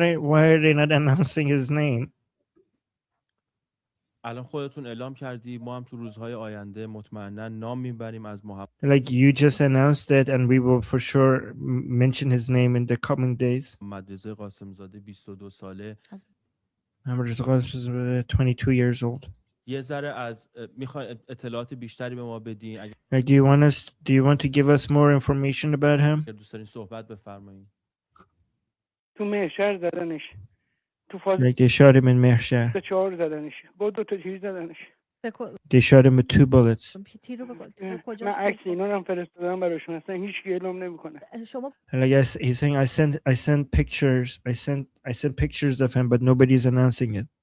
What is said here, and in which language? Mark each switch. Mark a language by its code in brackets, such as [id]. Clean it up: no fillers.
[en] Why are they not announcing his name? [fa] الان خودتون اعلام کردی ما هم تو روزهای آینده مطمئنا نام میبریم از محمد. [en] Like you just announced it and we will for sure mention his name in the coming days. [fa] محمد رضا قاسم زاده 22 ساله. [en] Muhammad Reza Qasim is 22 years old. [fa] یه ذره از میخوای اطلاعات بیشتری به ما بدین؟ [en] Like do you want to give us more information about him? [fa] اگر دوست دارین صحبت بفرمایید. تو مهشر زدنش. تو فاز. [en] Like they shot him in Mehshar. [fa] به 4 زدنش. با دو تا چیز زدنش. [en] They shot him with 2 bullets. [fa] من عکس اینا رو هم فرستادم براشون اصلا هیچ کی اعلام نمی‌کنه. شما [en] Like he's saying I sent pictures. I sent pictures of him but nobody's announcing it.